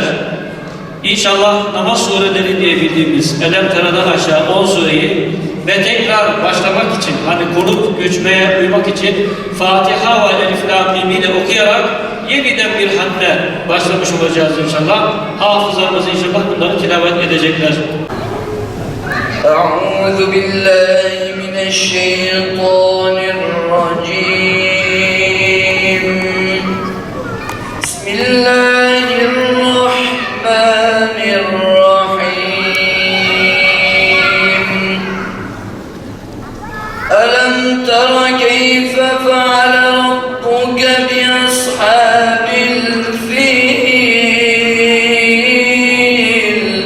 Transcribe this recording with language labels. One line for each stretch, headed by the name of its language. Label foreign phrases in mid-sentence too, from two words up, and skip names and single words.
Turkish: İnşallah namaz sureleri diye bildiğimiz Elem Tera'dan aşağı 10 sureyi ve tekrar başlamak için, hani konup göçmeye uymak için Fatiha ve Elif Lam Mim'i de okuyarak yeniden bir hatme başlamış olacağız inşallah. Hafızlarımız inşallah bunları tilavet edecekler.
Arabic: أعوذ بالله من الشيطان الرجيم بسم الله الرحمن الرحيم ألم تر كيف فعل ربك بأصحاب الفيل